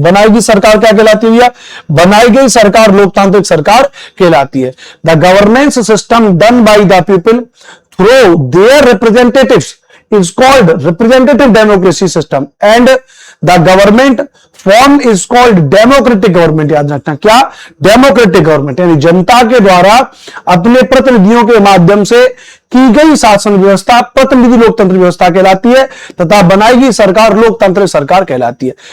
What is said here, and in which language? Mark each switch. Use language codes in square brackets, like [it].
[hi] बनाई गई सरकार क्या कहलाती है भैया? बनाई गई सरकार लोकतांत्रिक सरकार कहलाती है। [en] The governance system done by the people through their representatives is called representative democracy system and the government form is called democratic government. [hi] याद रखना, क्या? डेमोक्रेटिक गवर्नमेंट, यानी जनता के द्वारा अपने प्रतिनिधियों के माध्यम से की गई शासन व्यवस्था प्रतिनिधि लोकतंत्र व्यवस्था कहलाती है, तथा बनाई गई सरकार लोकतांत्रिक सरकार कहलाती है।